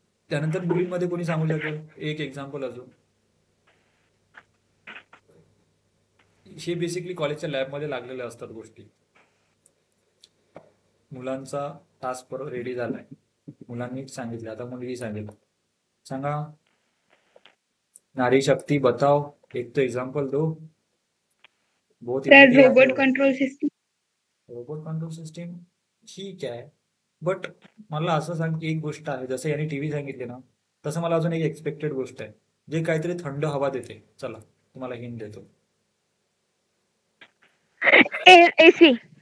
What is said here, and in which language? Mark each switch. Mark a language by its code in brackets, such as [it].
[mr] त्यानंतर मुलींमध्ये कोणी सांगू शकेल एक एक्झाम्पल अजून? हे बेसिकली कॉलेजच्या लॅबमध्ये लागलेल्या असतात गोष्टी. मुलांचा टास्क रेडी झालाय, मुलांनी सांगितलं, आता मुलगी सांगेल. सांगा. [hi] नारी शक्ति बताओ, एक तो एग्जांपल दो. बहुत [en] Sir robot control system. [mr] Robot control system ठीक आहे, बट मला असं सांग की एक गोष्ट आहे, जसं याने टीव्ही सांगितले ना, तसं मला अजून एक एक्सपेक्टेड गोष्ट आहे जे काहीतरी थंड हवा देते. चला तुम्हाला हिंट देतो. [en] AC.